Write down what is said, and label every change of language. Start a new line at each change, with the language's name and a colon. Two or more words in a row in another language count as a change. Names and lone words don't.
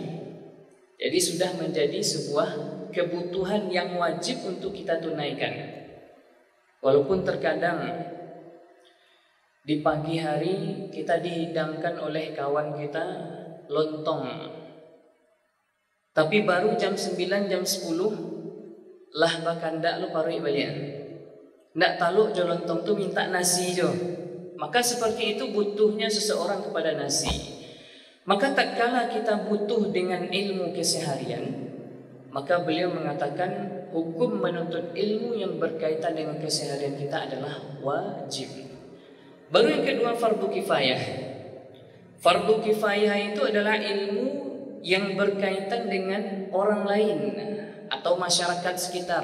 Indonesian: Jadi sudah menjadi sebuah kebutuhan yang wajib untuk kita tunaikan. Walaupun terkadang di pagi hari kita dihidangkan oleh kawan kita lontong, tapi baru jam 9, jam 10 lah bahkan
Minangkabau: ndak lo parui balian. Ndak taluk jo lontong tu minta nasi jo.
Indonesian: Maka seperti itu butuhnya seseorang kepada nasi. Maka tak kala kita butuh dengan ilmu keseharian, maka beliau mengatakan hukum menuntut ilmu yang berkaitan dengan keseharian kita adalah wajib. Baru yang kedua fardu kifayah. Fardu kifayah itu adalah ilmu yang berkaitan dengan orang lain atau masyarakat sekitar.